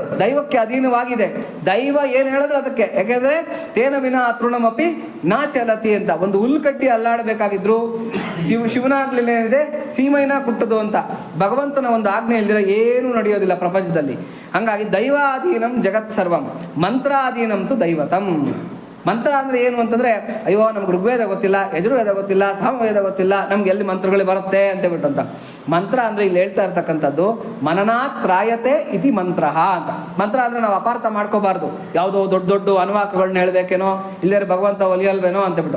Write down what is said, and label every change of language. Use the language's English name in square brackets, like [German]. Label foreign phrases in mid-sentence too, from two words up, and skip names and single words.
[Kannada] ದೈವಕ್ಕೆ ಅಧೀನವಾಗಿದೆ. ದೈವ ಏನು ಹೇಳಿದ್ರೆ ಅದಕ್ಕೆ. ಯಾಕೆಂದ್ರೆ [Sanskrit] ತೇನ ವಿನ ತೃಣಮಪಿ ನಾ ಚಲತಿ [Kannada] ಅಂತ. ಒಂದು ಹುಲ್ಕಡ್ಡಿ ಅಲ್ಲಾಡಬೇಕಾಗಿದ್ರು ಶಿವನಾಗ್ಲಿಲ್ಲ ಏನಿದೆ, ಸೀಮೈನ ಕುಟ್ಟದು ಅಂತ. ಭಗವಂತನ ಒಂದು ಆಜ್ಞೆ ಇಲ್ದಿರ ಏನೂ ನಡೆಯೋದಿಲ್ಲ ಪ್ರಪಂಚದಲ್ಲಿ. ಹಾಗಾಗಿ [Sanskrit] ದೈವಾಧೀನಂ ಜಗತ್ ಸರ್ವಂ, ಮಂತ್ರಾಧೀನಂ ತು ದೈವತಂ. [Kannada] ಮಂತ್ರ ಅಂದರೆ ಏನು ಅಂತಂದರೆ, ಅಯ್ಯೋ ನಮ್ಗೆ ಋಗ್ವೇದ ಗೊತ್ತಿಲ್ಲ, ಯಜುರ್ವೇದ ಗೊತ್ತಿಲ್ಲ, ಸಾಮವೇದ ಗೊತ್ತಿಲ್ಲ, ನಮ್ಗೆ ಎಲ್ಲಿ ಮಂತ್ರಗಳು ಬರುತ್ತೆ ಅಂತ ಹೇಳ್ಬಿಟ್ಟು ಅಂತ. ಮಂತ್ರ ಅಂದರೆ ಇಲ್ಲಿ ಹೇಳ್ತಾ ಇರ್ತಕ್ಕಂಥದ್ದು [Sanskrit] ಮನನಾತ್ರಾಯತೆ ಇತಿ ಮಂತ್ರ [Kannada] ಅಂತ. ಮಂತ್ರ ಅಂದರೆ ನಾವು ಅಪಾರ್ಥ ಮಾಡ್ಕೋಬಾರ್ದು, ಯಾವುದೋ ದೊಡ್ಡ ದೊಡ್ಡ ಅನುವಾಕಗಳನ್ನ ಹೇಳಬೇಕೇನೋ, ಇಲ್ಲೇ ಭಗವಂತ ಒಲಿಯಲ್ವೇನೋ ಅಂತಬಿಟ್ಟು.